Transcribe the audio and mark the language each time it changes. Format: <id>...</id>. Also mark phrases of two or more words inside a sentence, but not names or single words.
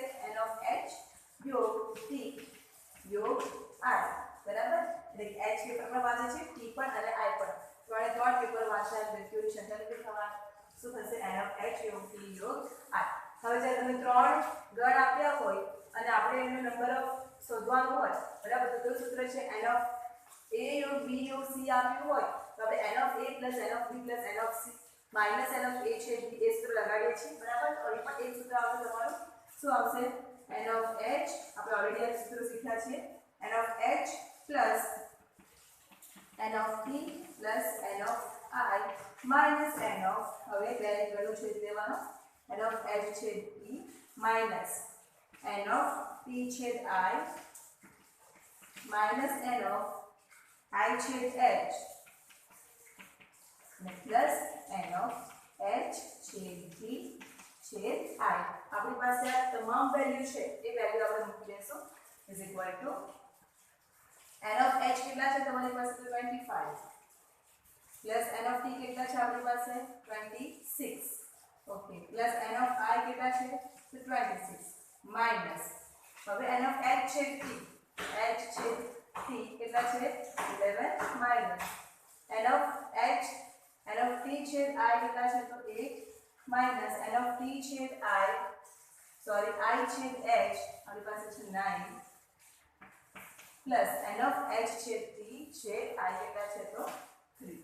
<en>n of H</en> <gu>યોગ T યોગ I બરાબર. એટલે H પેપર પણ વાંચે છે, T પણ અને I પણ. 3 પેપર વાંચનાર વ્યક્તિઓની સંખ્યા કેટલી થવાની? શું થશે?</gu> <en>n of H</en> <gu>યોગ T યોગ I. હવે જ્યારે તમે 3 ગણ આપ્યા હોય અને આપણે એનો</gu> <en>number of</en> <gu>શોધવાનું હોય બરાબર તો સૂત્ર છે</gu> <en>n of A</en> <gu>યોગ B યોગ C આપ્યું હોય તો આપણે</gu> <en>n of A n of B n of C minus n of A</en> <gu>છે B એ સૂત્ર લગાડીએ છીએ બરાબર. તો અહીં પણ એક સૂત્ર આવશે તમારું શું આવશે?</gu> <en>n of H</en> <gu>આપણે ઓલરેડી આ સૂત્ર શીખ્યા છે</gu> <en>n of H plus n of T plus n of I minus n of</en> <gu>હવે બે ગણું છેદ લેવાનો</gu> <en>n of H</en> <gu>છેદ</gu> <en>T minus n of T</en> <gu>છેદ</gu> <en>I minus n of I</en> <gu>છેદ</gu> <en>H plus n of H</en> <gu>છેદ T છેદ I. આપણી પાસે આ તમામ વેલ્યુ છે એ વેલ્યુ આપણે મૂકી દેશું</gu> <en>is equal to n of H</en> <gu>કેટલા છે તમારી પાસે? 25</gu> <en>plus n of T</en> <gu>કેટલા છે આપણી પાસે? 26. ઓકે,</gu> <en>plus n of I</en> <gu>કેટલા છે? તો 26 minus હવે</gu> <en>n of H</en> <gu>છેદ T કેટલા છે? 11</gu> <en>minus n of T</en> <gu>છેદ I કેટલા છે? તો 8</gu> <en>minus n of T</en> <gu>છેદ I છેદ H આપણી પાસે છે 9</gu> <en>plus n of H</en> <gu>છેદ T છેદ I કેટલા છે? તો 3.</gu>